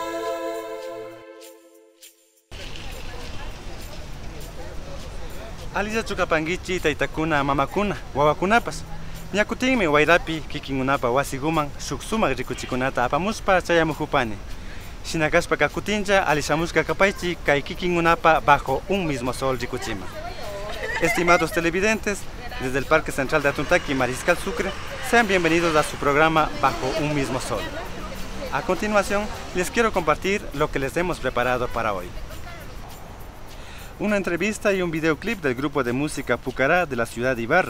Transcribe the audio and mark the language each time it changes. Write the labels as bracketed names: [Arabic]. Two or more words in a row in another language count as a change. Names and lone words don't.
[Quechua] Alisa chukapangichi taytakuna mamakuna wawakunapas ñakutinmi wayrapi kikinkunapa wasiguman shuk sumak rikuchikunata apamuspa chayamuhupani. Shinakashpa kutincha alishamushka kapaychi kay kikinkunapa bajo un mismo sol rikuchima. [Spanish] Estimados televidentes, desde el Parque Central de Atuntaqui, Mariscal Sucre, sean bienvenidos a su programa Bajo un mismo sol. A continuación, les quiero compartir lo que les hemos preparado para hoy. Una entrevista y un videoclip del grupo de música Pucará de la ciudad de Ibarra.